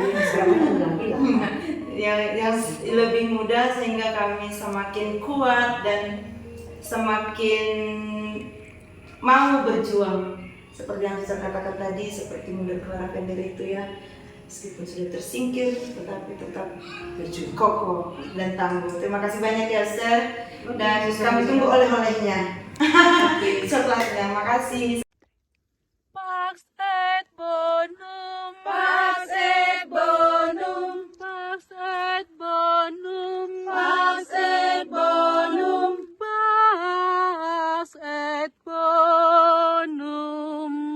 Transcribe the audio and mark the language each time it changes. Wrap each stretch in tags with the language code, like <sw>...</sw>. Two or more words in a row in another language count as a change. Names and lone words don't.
<id>yang lebih muda, sehingga kami semakin kuat dan semakin mau berjuang seperti yang saya katakan tadi, seperti muda Clara Pender itu ya, meskipun sudah tersingkir tetapi tetap berjuang kokoh dan tangguh. Terima kasih banyak ya Sir, dan kami tunggu oleh-olehnya setelahnya. Makasih.</id> <la>Pax et bonum, Pax et bonum, Pax et bonum, Pax et bonum, Pax et bonum,</la>